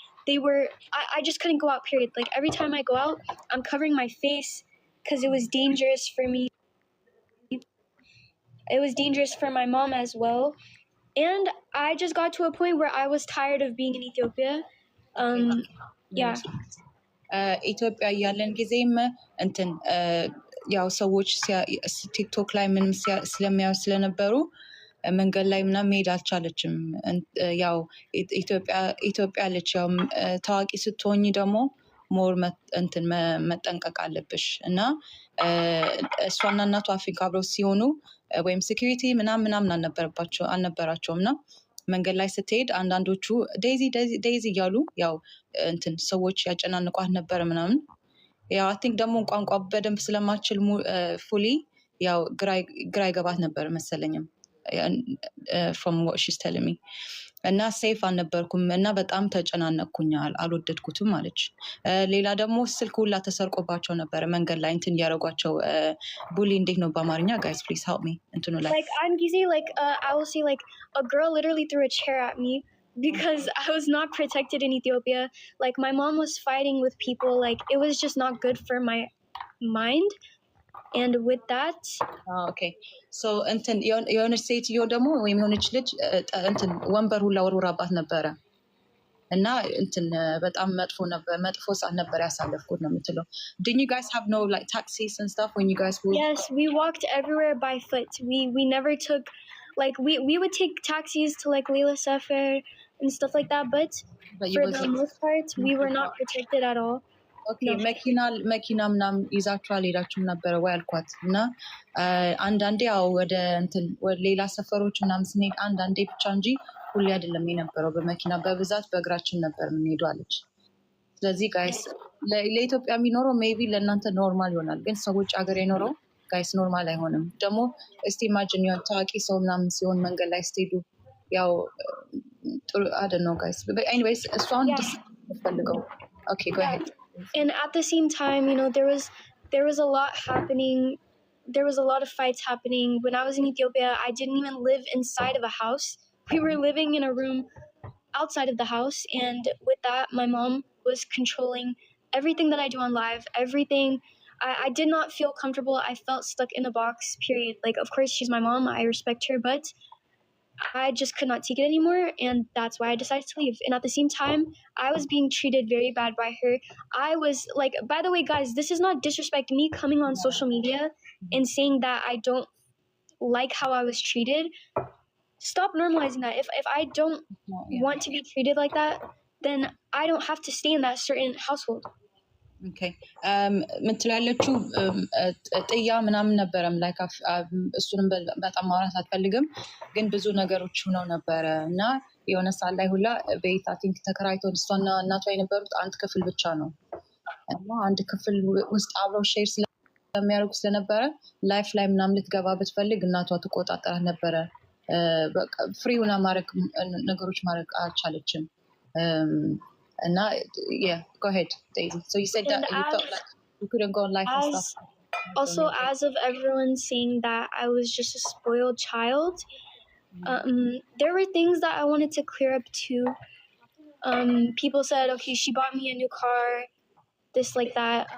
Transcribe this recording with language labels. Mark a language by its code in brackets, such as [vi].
[en] I just couldn't go out, period. Like every time I go out, I'm covering my face because it was dangerous for me. It was dangerous for my mom as well. And I just got to a point where I was tired of being in Ethiopia. Yeah. [am] ኢትዮጵያ ያለን ጊዜም እንትን ያው ሰዎች ቲክቶክ ላይ ምንም ስለሚያዩ ስለነበሩ መንገድ ላይ ምናምን መሄድ አልቻለችም። ያው ኢትዮጵያ አለች። ያው ታዋቂ ስትሆኝ ደግሞ ሞር እንትን መጠንቀቅ አለብሽ። እና እሷና እናቷ አፍሪካ አብረው ሲሆኑ ወይም ሴኪሪቲ ምናምን አልነበራቸውም። እና መንገድ ላይ ስትሄድ አንዳንዶቹ ዴዚ ዴዚ እያሉ ያው እንትን ሰዎች ያጨናንቋት ነበር ምናምን። ያው [en] አይ ቲንክ [am] ደግሞ ቋንቋ በደንብ ስለማችል ፉሊ ያው ግራ ይገባት ነበር መሰለኝም [en] from what she's telling me። [am] እና ሴፍ አልነበርኩም እና በጣም ተጨናነቅኩኛል፣ አልወደድኩትም አለች። ሌላ ደግሞ ስልክ ሁላ ተሰርቆባቸው ነበር መንገድ ላይ እንትን እያደረጓቸው። ቡሊ እንዴት ነው በአማርኛ? [en] guys please help me [am] እንትኑ ላይ [en] like [am] አንድ ጊዜ [en] like I will say like a girl literally threw a chair at me because I was not protected in Ethiopia. Like my mom was fighting with people. Like it was just not good for my mind. And with that, okay. [am] So እንትን የሆነች ሴትዮ ደግሞ ወይም የሆነች ልጅ እንትን ወንበር ሁላ ወርውራባት ነበረ እና እንትን በጣም መጥፎ ሰዓት ነበር ያሳለፍኩት ነው የምትለው። [en] Didn't you guys have no like taxis and stuff when you guys moved? Yes, we walked everywhere by foot. We never took, like, we would take taxis to like Leila Sefer and stuff like that, but for the most part, we were not protected at all. [am] ኦኬ መኪና ምናምን ይዛችሁ አልሄዳችሁም ነበረ ወይ አልኳት። እና አንዳንዴ ያው ወደ ሌላ ሰፈሮች ምናምን ስንሄድ አንዳንዴ ብቻ እንጂ ሁሌ አይደለም የነበረው በመኪና በብዛት በእግራችን ነበር የምንሄደው አለች። ስለዚህ ጋይስ ለኢትዮጵያ የሚኖረው ሜቢ ለእናንተ ኖርማል ይሆናል፣ ግን ሰዎች ሀገር የኖረው ጋይስ ኖርማል አይሆንም። ደግሞ እስቲ ኢማጂን የሆነ ታዋቂ ሰው ምናምን ሲሆን መንገድ ላይ ስትሄዱ ያው ጥሩ አይደለም ጋይስ። ኤኒዌይስ እሷን ፈልገው [en] ኦኬ ጎ አሄድ። And at the same time, you know, there was a lot happening. There was a lot of fights happening. When I was in Ethiopia, I didn't even live inside of a house. We were living in a room outside of the house. And with that, my mom was controlling everything that I do on live, everything. I did not feel comfortable. I felt stuck in a box, period. Like, of course, she's my mom. I respect her, but I just could not take it anymore, and that's why I decided to leave. And at the same time, I was being treated very bad by her. I was like, by the way, guys, this is not disrespect. Me coming on social media and saying that I don't like how I was treated. Stop normalizing that. If I don't want to be treated like that, then I don't have to stay in that certain household. [am] ኦኬ ምትላለችው ጥያ ምናምን ነበረም ላይክ እሱንም በጣም ማውራት አትፈልግም፣ ግን ብዙ ነገሮች ሆነው ነበረ እና የሆነ ሰዓት ላይ ሁላ ቤት አይ ቲንክ ተከራይተው እሷና እናቷ የነበሩት አንድ ክፍል ብቻ ነው እና አንድ ክፍል ውስጥ አብረው ሼር ስለሚያደርጉ ስለነበረ ላይፍ ላይ ምናምን ልትገባ ብትፈልግ እናቷ ትቆጣጠራት ነበረ። በቃ ፍሪ ሆና ነገሮች ማድረግ አልቻለችም። [en] And now, yeah, go ahead, Daisy. So you said that you felt like you couldn't go on life and stuff. Also, as of everyone saying that I was just a spoiled child, there were things that I wanted to clear up too. People said, okay, she bought me a new car, this like that.